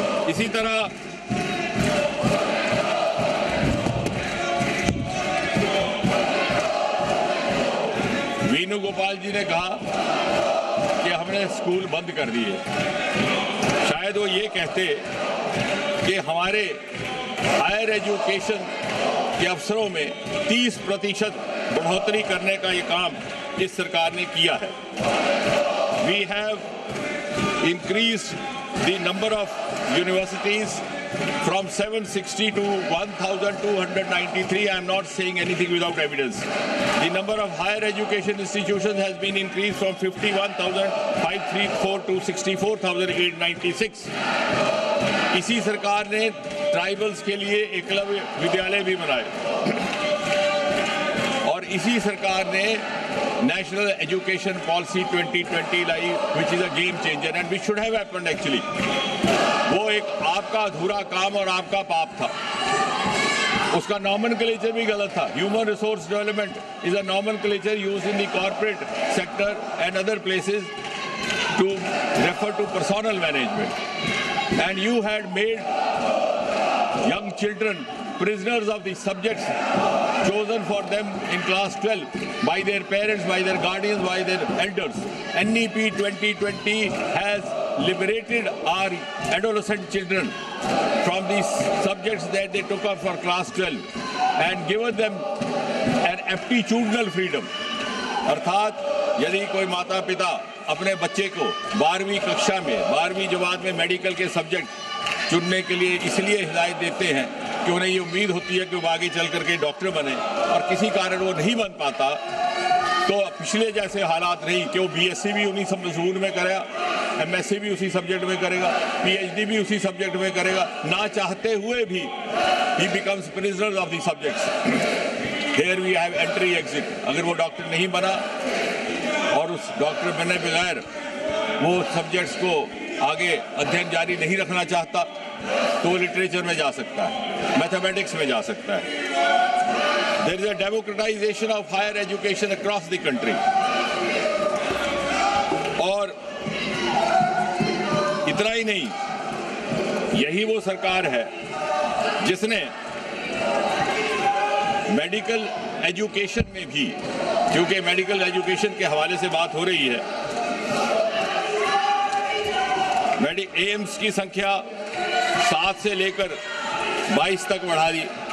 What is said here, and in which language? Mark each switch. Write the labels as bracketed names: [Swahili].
[Hindi] इसी तरह वेणुगोपाल जी ने कहा कि हमने स्कूल बंद कर दिए। शायद वो ये कहते कि हमारे हायर एजुकेशन के अवसरों में 30% बढ़ोतरी करने का ये काम इस सरकार ने किया है। [English] We have increased the number of universities from 760 to 1,293. I am not saying anything without evidence. The number of higher education institutions has been increased from 51,534 to 64,896. [Hindi] इसी सरकार ने ट्राइबल्स के लिए एकलव्य विद्यालय भी बनाए, और इसी सरकार ने national education policy 2020 lie, [English] Which is a game changer and which should have happened actually. [Hindi] वो एक आपका अधूरा काम और आपका पाप था। उसका नॉमेनक्लेचर भी गलत था। [English] Human resource development is a nomenclature used in the corporate sector and other places to refer to personal management, and you had made young children prisoners of the subjects chosen for them in class 12 by their parents, by their guardians, by their elders. NEP 2020 has liberated our adolescent children from these subjects that they took up for class 12 and given them an aptitudinal freedom. [Hindi] अर्थात यदि कोई माता पिता अपने बच्चे को 12वीं कक्षा में 12वीं जमात में मेडिकल के सब्जेक्ट चुनने के लिए इसलिए हिदायत देते हैं कि उन्हें ये उम्मीद होती है कि वो आगे चल करके डॉक्टर बने, और किसी कारण वो नहीं बन पाता, तो पिछले जैसे हालात नहीं कि वो बीएससी भी उन्हीं मजमून में करेगा, एमएससी भी उसी सब्जेक्ट में करेगा, पीएचडी भी उसी सब्जेक्ट में करेगा, ना चाहते हुए भी [English] ही becomes prisoner of the subjects. Here we have entry exit। [Hindi] अगर वो डॉक्टर नहीं बना और उस डॉक्टर बनने बगैर वो सब्जेक्ट्स को आगे अध्ययन जारी नहीं रखना चाहता, तो वो लिटरेचर में जा सकता है, मैथमेटिक्स में जा सकता है। [English] There is a democratization of higher education across the country। [Hindi] और इतना ही नहीं, यही वो सरकार है जिसने मेडिकल एजुकेशन में भी, क्योंकि मेडिकल एजुकेशन के हवाले से बात हो रही है, एम्स की संख्या 7 से लेकर 22 तक बढ़ा दी।